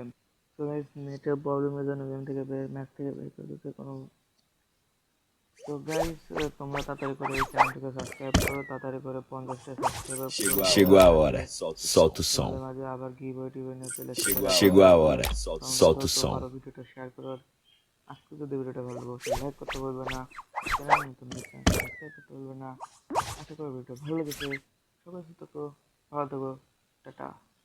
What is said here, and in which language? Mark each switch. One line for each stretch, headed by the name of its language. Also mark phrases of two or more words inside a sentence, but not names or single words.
Bangla: তো গাইস নেটের প্রবলেমের জন্য গেম থেকে ম্যাচ থেকে বের করে দিতে কোনো। তো গাইস তোমরা তাড়াতাড়ি করে এই চ্যানেলটাকে সাবস্ক্রাইব করো, তাড়াতাড়ি করে 50টা সাবস্ক্রাইবার পুরো
Portuguese: Chegou a hora, solta o som.
Bangla: তোমাদের মাঝে আবার গিভওয়ে টিভওয়ে নিয়ে চলে
Portuguese: Chegou a hora, solta o som.
Bangla: আরো ভিডিওটা শেয়ার করো। আজকে যদি ভিডিওটা ভালো লাগে লাইক করতে বলবে না, চ্যানেল নতুন সাবস্ক্রাইব করতে বলবে না। আশা করি ভিডিওটা ভালো লেগেছে। সবাই সুস্থ থাকো, ভালো থাকো, টাটা।